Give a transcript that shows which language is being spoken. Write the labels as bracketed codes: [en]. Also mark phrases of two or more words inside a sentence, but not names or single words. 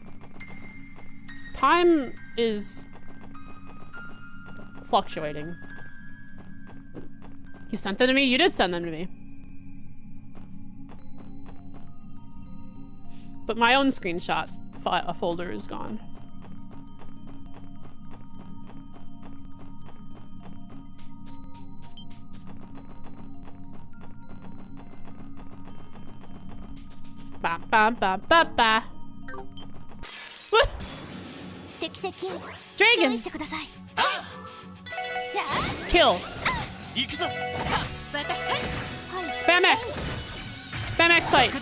[en] Time is fluctuating. You sent them to me? You did send them to me. But my own screenshot folder is gone. Ba ba ba ba ba. Dragon. Kill. Spam X. Spam X fight.